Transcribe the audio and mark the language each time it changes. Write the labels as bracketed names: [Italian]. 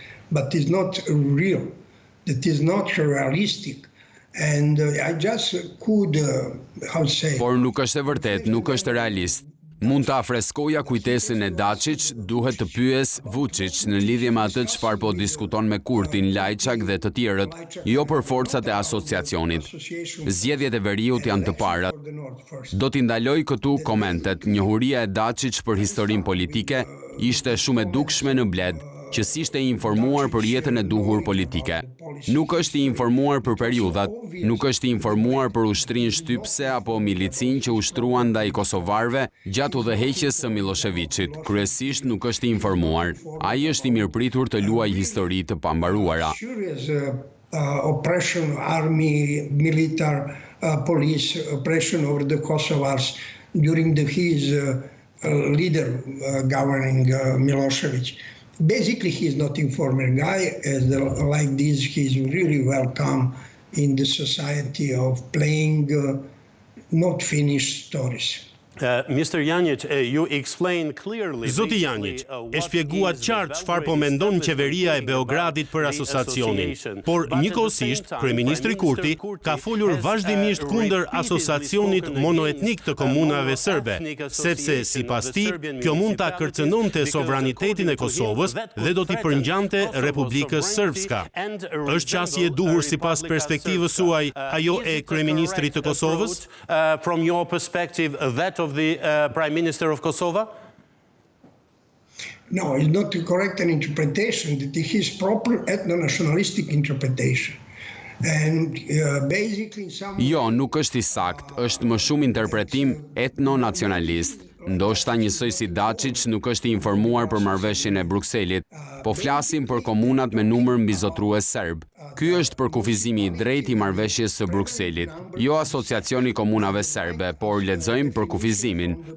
[English] But it's not real, it is not realistic. And I just could, [Albanian] Por nuk është e vërtet, nuk është realist. Mund të afreskoja kujtesën e Dačić, duhet të pyes Vuçić në lidhje me atë çfarë po diskuton me Kurtin, Lajçak dhe të tjerët, jo për forcat e asociacionit. Zgjedhjet e veriut janë të parat. Do t'i ndaloj këtu komentet. Njohuria e Dačić për historinë politike ishte shumë e dukshme në Bled, që s'ishte i informuar për jetën e duhur politike. Nuk është i informuar për periudhat, nuk është i informuar për ushtrinë shtypse apo milicin që ushtruan ndaj kosovarëve gjatë udhëheqjes së Miloševićit. Kryesisht nuk është i informuar. Ai është i mirëpritur të luajë histori të pambaruara. [English] Oppression, army, military, police, oppression over the Kosovars during his leader governing Milošević. Basically, he's not informer guy. Like this, he's really welcome in the society of playing not finished stories. Mr. Janjic, you explain clearly. [Albanian] Zoti Janjic, e shpjeguat qartë çfarë po mendon qeveria e Beogradit për asociacionin. Por njëkohësisht, kryeministri Kurti ka folur vazhdimisht kundër asociacionit monoetnik të komunave serbe, sepse sipas tij, kjo mund ta kërcënonte sovranitetin e Kosovës dhe do t'i përngjante Republikës Srpska. Është qasje e duhur sipas perspektivës suaj ajo e kryeministrit të Kosovës? [English] From your perspective, that of the Prime Minister of Kosovo? No, it's not correct an interpretation. That is his proper ethno-nationalistic interpretation. And basically [Albanian] Jo, nuk është i sakt, është më shumë interpretim etno-nacionalist. Ndoshta njësoj si Dačić nuk është i informuar për marrëveshjen e Brukselit, po flasim për komunat me numër mbizotrues serb. Ky është për kufizimi i drejtë i marrëveshjes së Brukselit, jo asociacioni komunave serbe, por lexojmë për kufizimin.